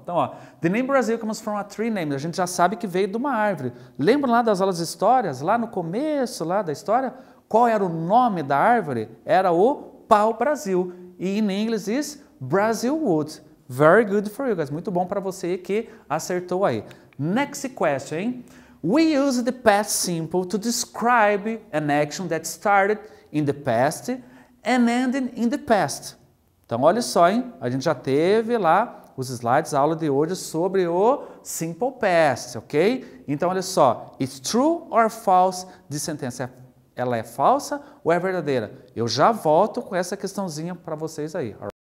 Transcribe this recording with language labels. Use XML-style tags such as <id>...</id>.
<pt>Então, ó,</pt> <en>the name Brasil comes from a tree name,</en> <pt>a gente já sabe que veio de uma árvore. Lembram lá das aulas de histórias, lá no começo lá da história? Qual era o nome da árvore? Era o pau-brasil. E em inglês</pt> <en>is Brasilwood. Very good for you guys,</en> <pt>muito bom para você que acertou aí.</pt> <en>Next question, hein? We use the past simple to describe an action that started in the past and ended in the past.</en> <pt>Então, olha só, hein? A gente já teve lá os slides, a aula de hoje sobre o simple past, ok? Então, olha só.</pt> <en>It's true or false</en> <pt>de sentença. Ela é falsa ou é verdadeira? Eu já volto com essa questãozinha para vocês aí.</pt>